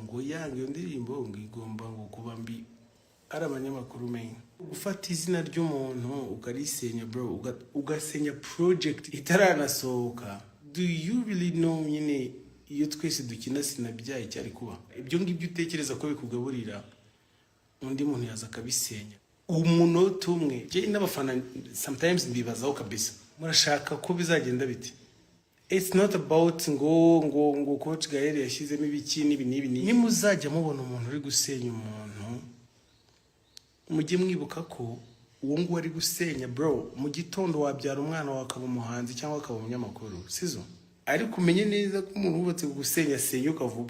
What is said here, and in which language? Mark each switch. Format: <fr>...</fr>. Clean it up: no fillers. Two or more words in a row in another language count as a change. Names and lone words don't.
<rw>ngo yange iyo ndirimbo ngo igomba ngo kuba mbi ari abanyamakuru menye gufata izina ry'umuntu ukarisenya bro ugasenya project itaranasohoka.</rw> <en>Do you really know</en> <rw>nyine iyo twese dukina sinabyaye cyari kuba ibyo ngibyo utekereza ko bikugaburira undi muntu yaza akabisenya umunota umwe. Je n'abafana sometimes ndibazaho kabisa murashaka ko bizagenda biti.</rw> <en>It's not about</en> <rw>ngo coach Gael yashizemo ibiki nibi nimuzajya mubona umuntu uri gusenya umuntu mujye mwibuka ko uwo ngo ari gusenya bro mu gitondo wabyara umwana wakaba umuhanzi cyangwa akaba umunyamakuru sizo. Ariko umenye neza ko umuntu wubatse gusenya senyuka vuba.</rw>